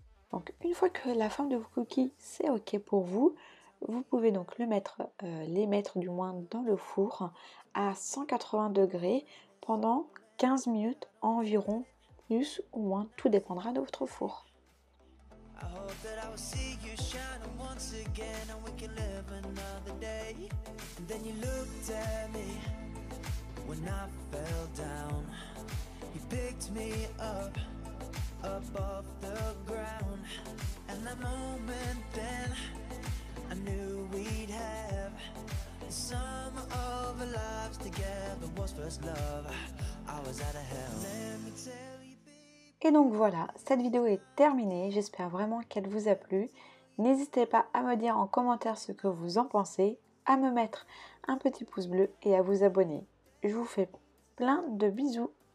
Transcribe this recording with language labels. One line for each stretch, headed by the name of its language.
French: Donc une fois que la forme de vos cookies c'est ok pour vous, vous pouvez donc les mettre du moins dans le four à 180 degrés pendant 15 minutes environ, plus ou moins, tout dépendra de votre four.
English: I hope that I will see you shining once again and we can live another day. And then you looked at me when I fell down. You picked me up above the ground. And that moment then I knew we'd have the sum of our lives together was first love. I was out of hell. Let me tell you.
French: Et donc voilà, cette vidéo est terminée, j'espère vraiment qu'elle vous a plu. N'hésitez pas à me dire en commentaire ce que vous en pensez, à me mettre un petit pouce bleu et à vous abonner. Je vous fais plein de bisous.